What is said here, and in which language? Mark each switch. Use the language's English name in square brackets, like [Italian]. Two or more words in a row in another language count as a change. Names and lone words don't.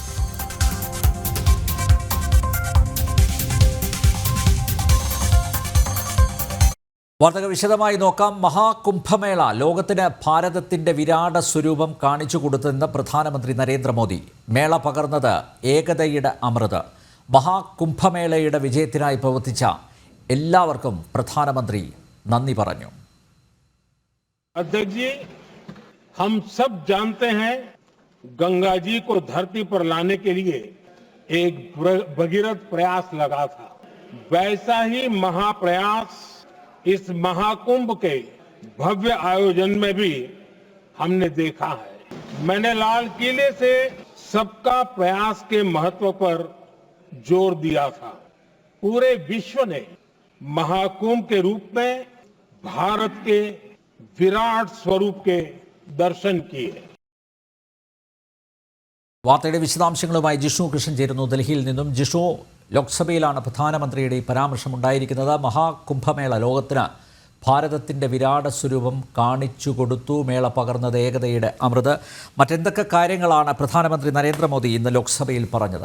[Malayalam] വാർത്തകൾ വിശദമായി നോക്കാം. മഹാകുംഭമേള ലോകത്തിന് ഭാരതത്തിന്റെ വിരാട സ്വരൂപം കാണിച്ചു കൊടുത്തെന്ന് പ്രധാനമന്ത്രി നരേന്ദ്രമോദി. മേള പകർന്നത് ഏകതയുടെ അമൃത്. മഹാകുംഭമേളയുടെ വിജയത്തിനായി പ്രവർത്തിച്ച എല്ലാവർക്കും പ്രധാനമന്ത്രി നന്ദി പറഞ്ഞു. [Hindi] अध्यक्ष जी, हम सब जानते हैं गंगा जी को धरती पर लाने के लिए एक भगीरथ प्रयास लगा था। वैसा ही महाप्रयास इस महाकुंभ के भव्य आयोजन में भी हमने देखा है। मैंने लाल किले से सबका प्रयास के महत्व पर जोर दिया था। पूरे विश्व ने महाकुंभ के रूप में भारत के विराट स्वरूप के दर्शन किए। [Malayalam] വാർത്തയുടെ വിശദാംശങ്ങളുമായി ജിഷു കൃഷ്ണൻ ചേരുന്നു ഡൽഹിയിൽ നിന്നും. ജിഷു, ലോക്സഭയിലാണ് പ്രധാനമന്ത്രിയുടെ ഈ പരാമർശമുണ്ടായിരിക്കുന്നത്. മഹാകുംഭമേള ലോകത്തിന് ഭാരതത്തിൻ്റെ വിരാട സ്വരൂപം കാണിച്ചു കൊടുത്തു, മേള പകർന്നത് ഏകതയുടെ അമൃത്. മറ്റെന്തൊക്കെ കാര്യങ്ങളാണ് പ്രധാനമന്ത്രി നരേന്ദ്രമോദി ഇന്ന് ലോക്സഭയിൽ പറഞ്ഞത്?